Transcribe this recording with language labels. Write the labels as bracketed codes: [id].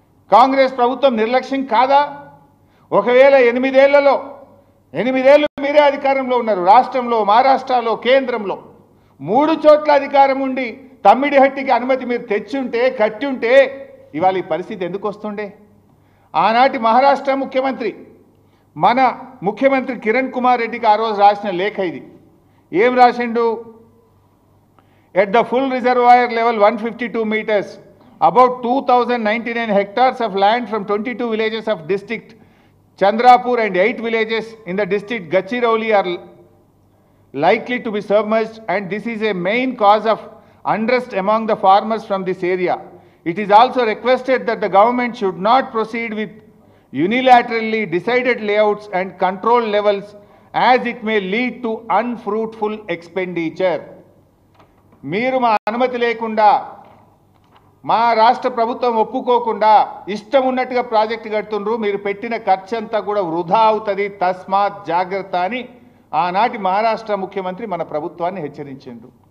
[te] కాంగ్రెస్ ప్రభుత్వం నిర్లక్ష్యం కాదా? ఒకవేళ 8 ఏళ్లలో 8 ఏళ్ళు మీరే అధికారంలో ఉన్నారు, రాష్ట్రంలో, మహారాష్ట్రలో, కేంద్రంలో 3 చోట్ల అధికారం ఉండి తమ్మిడిహట్టికి అనుమతి మీరు తెచ్చుంటే, కట్టి ఉంటే ఇవాళ ఈ పరిస్థితి ఎందుకు వస్తుండే? ఆనాటి మహారాష్ట్ర ముఖ్యమంత్రి, మన ముఖ్యమంత్రి కిరణ్ కుమార్ రెడ్డికి ఆ రోజు రాసిన లేఖ ఇది. ఏం రాసిండు? [en] At the full reservoir level 152 meters, about 2099 hectares of land from 22 villages of district Chandrapur and 8 villages in the district Gachirauli are likely to be submerged, and this is a main cause of unrest among the farmers from this area. It is also requested that the government should not proceed with unilaterally decided layouts and control levels as it may lead to unfruitful expenditure. [te] మీరు మా అనుమతి లేకుండా మా రాష్ట్ర ప్రభుత్వం ఒప్పుకోకుండా ఇష్టం ఉన్నట్టుగా ప్రాజెక్టు కడుతుండ్రు, మీరు పెట్టిన ఖర్చు అంతా కూడా వృధా అవుతుంది, తస్మాత్ జాగ్రత్త అని ఆనాటి మహారాష్ట్ర ముఖ్యమంత్రి మన ప్రభుత్వాన్ని హెచ్చరించిండు.